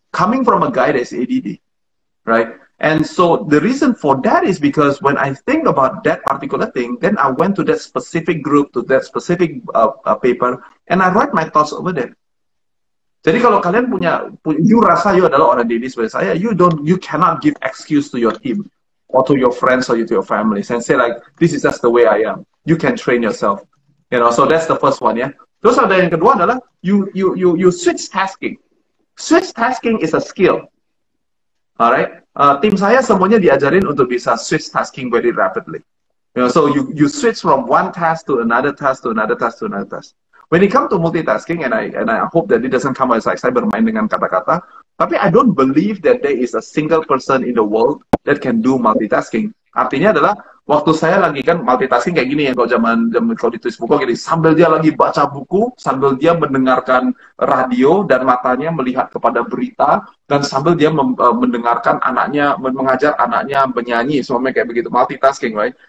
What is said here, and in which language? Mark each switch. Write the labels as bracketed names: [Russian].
[English] Coming from a guy that's ADD, right? And so the reason for that is because when I think about that particular thing, then I went to that specific group, to that specific paper, and I write my thoughts over there. [Indonesian] Jadi kalau kalian punya you rasa you adalah orang ADD seperti saya, [English] you cannot give excuse to your team, or to your friends or to your families and say like, this is just the way I am. You can train yourself. You know, so that's the first one, ya. [Indonesian] Terus ada yang kedua adalah [English] you switch tasking. Switch tasking is a skill. Alright? [Indonesian] Tim saya semuanya diajarin untuk bisa switch tasking [English] very rapidly. You know, so you switch from one task to another task to another task to another task. When it comes to multitasking, and I hope that it doesn't come as like [Indonesian] saya bermain dengan kata-kata, tapi [English] I don't believe that there is a single person in the world that can do multitasking. [Indonesian] Artinya adalah Waktu saya lagi kan multitasking kayak gini ya, kalau kalau ditulis buku gini, sambil dia lagi baca buku, sambil dia mendengarkan radio dan matanya melihat kepada berita, dan sambil dia mendengarkan anaknya, mengajar anaknya menyanyi, semuanya kayak begitu, multitasking, right?